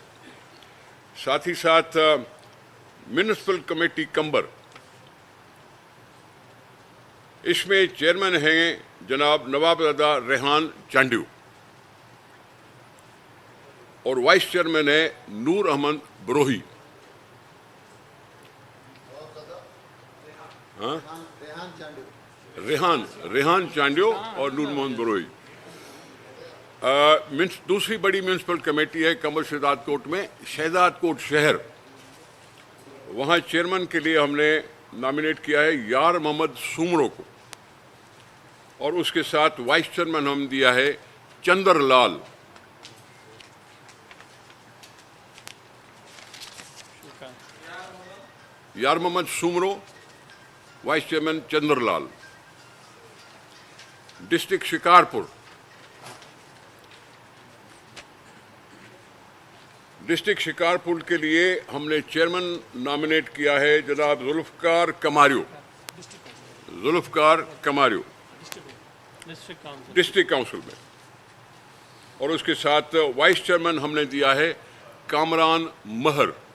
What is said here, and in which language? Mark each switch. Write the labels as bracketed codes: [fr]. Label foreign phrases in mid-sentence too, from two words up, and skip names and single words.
[ur] ساتھ ہی ساتھ میونسپل کمیٹی قمبر، اس میں چیئرمین ہیں جناب نوابزادہ ریحان چانڈیو اور [en] vice chairman [ur] ہے نور احمد بروہی. ریحان چانڈیو اور نور محمد بروہی. دوسری بڑی [en] municipal committee [ur] ہے قمبر شہداد کوٹ میں شہداد کوٹ شہر. وہاں چیئرمین کے لیے ہم نے نامینیٹ کیا ہے یار محمد سومرو کو اور اس کے ساتھ [en] vice chairman [ur] ہم دیا ہے چندر لال. یار محمد سومرو, [en] vice chairman [ur] چندر لال. ڈسٹرکٹ شکارپور، ڈسٹرکٹ شکارپور کے لیے ہم نے چیئرمین نامینیٹ کیا ہے جناب ذوالفقار کماریو [en] district council [ur] میں اور اس کے ساتھ [en] vice chairman [ur] ہم نے دیا ہے کامران مہر.